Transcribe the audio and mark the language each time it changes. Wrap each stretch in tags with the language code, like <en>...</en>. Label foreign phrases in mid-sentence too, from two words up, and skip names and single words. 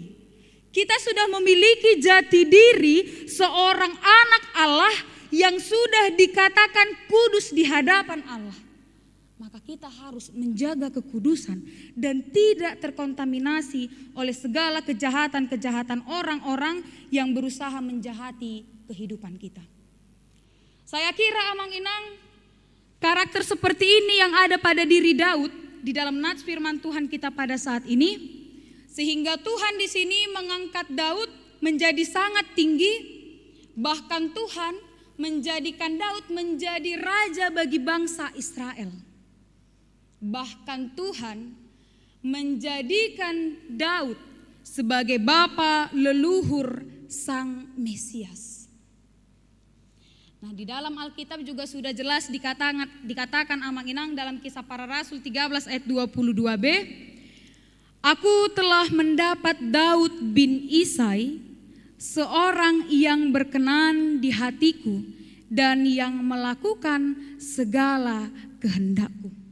<id>Kita sudah memiliki jati diri seorang anak Allah yang sudah dikatakan kudus di hadapan Allah. Maka kita harus menjaga kekudusan dan tidak terkontaminasi oleh segala kejahatan-kejahatan orang-orang yang berusaha menjahati kehidupan kita. Saya kira</id> <bbc>amang inang</bbc> <id>karakter seperti ini yang ada pada diri Daud di dalam nats firman Tuhan kita pada saat ini, sehingga Tuhan di sini mengangkat Daud menjadi sangat tinggi, bahkan Tuhan menjadikan Daud menjadi raja bagi bangsa Israel. Bahkan Tuhan menjadikan Daud sebagai bapa leluhur sang Mesias. Nah, di dalam Alkitab juga sudah jelas dikatakan</id> <bbc>amang inang</bbc> <id>dalam Kisah Para Rasul 13 ayat 22b, aku telah mendapat Daud bin Isai, seorang yang berkenan di hatiku dan yang melakukan segala kehendakku.</id>